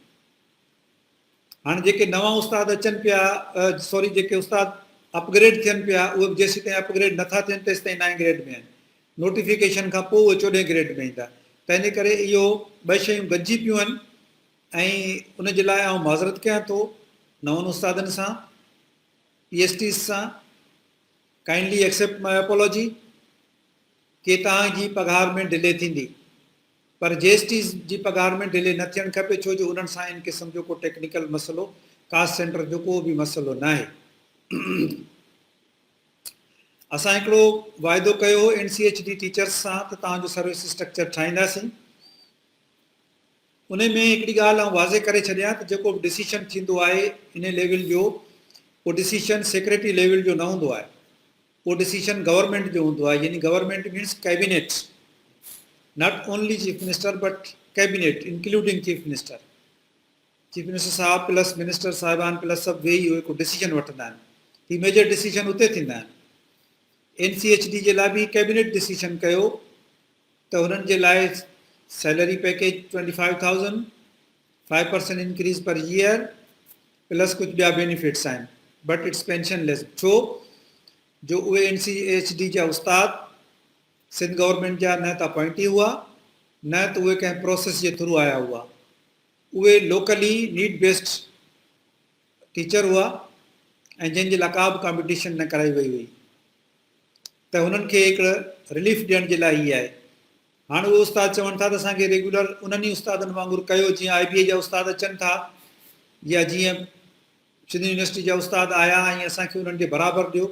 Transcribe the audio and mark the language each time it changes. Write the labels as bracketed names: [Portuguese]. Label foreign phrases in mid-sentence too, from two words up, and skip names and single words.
[Sindhi] हाणे जेके नवां उस्ताद अचनि पिया, जेके उस्ताद अपग्रेड थियनि पिया, उहे बि जेसीं ताईं अपग्रेड नथा थियनि तेसि ताईं 9 ग्रेड में आहिनि। नोटिफिकेशन खां पोइ उहे 14 ग्रेड में ईंदा। तंहिंजे करे इहो ॿ शयूं गॾिजी पियूं आहिनि ऐं उन जे लाइ आउं माज़रत कयां थो नवनि उस्तादनि सां, PSTs सां। [English] kindly accept my apology [Sindhi] कि तव्हांजी पघार में डिले थींदी, पर JSTs जी पघार में डिले न थियणु खपे, छो जो उन्हनि सां इन क़िस्म जो को टेक्निकल मसइलो, [English] cost center [Sindhi] जो को बि मसइलो न आहे। असां हिकिड़ो वाइदो कयो हो NCHD टीचर्स सां त तव्हांजो [English] service structure [Sindhi] ठाहींदासीं। उन में हिकिड़ी ॻाल्हि आउं वाज़े करे छॾियां त जेको बि डिसीशन थींदो आहे इन लेवल जो, उहो [English] decision secretary level [Sindhi] जो न हूंदो आहे, उहो [English] decision government [Sindhi] जो हूंदो आहे। [English] यानी government means cabinet, not only chief minister but cabinet including chief minister. chief minister [Sindhi] साहब प्लस मिनिस्टर साहिबान प्लस सभु वेही उहे को डिसीजन वठंदा आहिनि। ही [English] major decision [Sindhi] उते थींदा आहिनि। NCHD जे लाइ बि [English] cabinet decision [Sindhi] कयो त हुननि जे लाइ [English] salary package [Sindhi] 25,000, 5% [English] increase per year plus [Sindhi] कुझु ॿिया बेनिफिट्स आहिनि, [English] but it's pension less. [Sindhi] छो जो उहे NCHD जा उस्ताद सिंध गवर्नमेंट जा न त अपॉइंटी हुआ, न त उहे कंहिं प्रोसेस जे थ्रू आया हुआ। उहे [English] locally need based teacher [Sindhi] हुआ ऐं जंहिंजे लाइ का बि कॉम्पिटिशन न कराई वई हुई। त हुननि खे हिकिड़ो रिलीफ ॾियण जे लाइ ई आहे। हाणे उहे उस्ताद चवनि था त असांखे रेगुलर उन्हनि ई उस्तादनि वांगुरु कयो, जीअं IBA जा उस्ताद अचनि था या जीअं सिंध यूनिवर्सिटी जा उस्ताद आया ऐं असांखे उन्हनि जे बराबरि ॾियो।